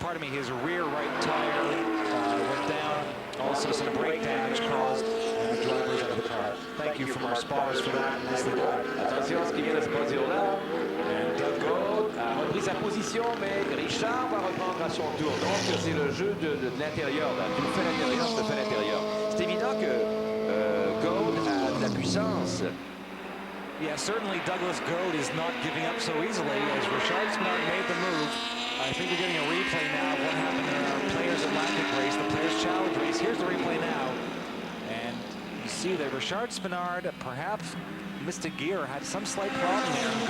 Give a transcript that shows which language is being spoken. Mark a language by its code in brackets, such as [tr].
[en] His rear right tire went down. Also some brake damage caused the drivers out of the car. Thank you from our spotters for that. Nicely done. [fr] Attention à ce qui vient de se produire là. [en] And Doug Goad [fr] a repris sa position, mais Richard va reprendre à son tour. Donc c'est le jeu de l'intérieur, du fait l'intérieur, de fait l'intérieur. C'est évident que Goad a de la puissance. [en] Yeah, certainly Douglas Goad is not giving up so easily as Richard Spinard made the move. I think we're getting a replay now of what happened in our Players Atlantic race, the Players Challenge race. Here's the replay now. And you see that Richard Spinard perhaps missed a gear, had some slight problem there.